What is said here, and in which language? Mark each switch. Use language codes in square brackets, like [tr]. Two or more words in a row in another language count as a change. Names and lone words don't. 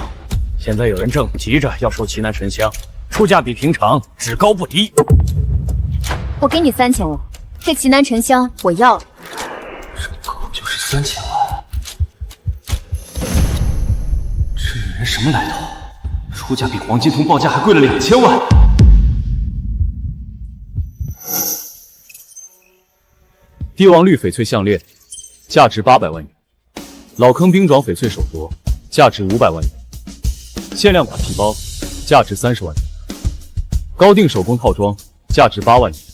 [zh] 现在有人正急着要收奇南沉香，出價比平常只高不低。我給你3000萬，這奇南沉香我要了。這可就是3000萬？這女人什麼來頭？出價比黃金桐報價還貴了2000萬。帝王綠翡翠項鏈，價值800萬元；老坑冰爪翡翠手鐲，價值500萬元；限量款皮包，價值30万元；高定手工套裝，價值8萬元；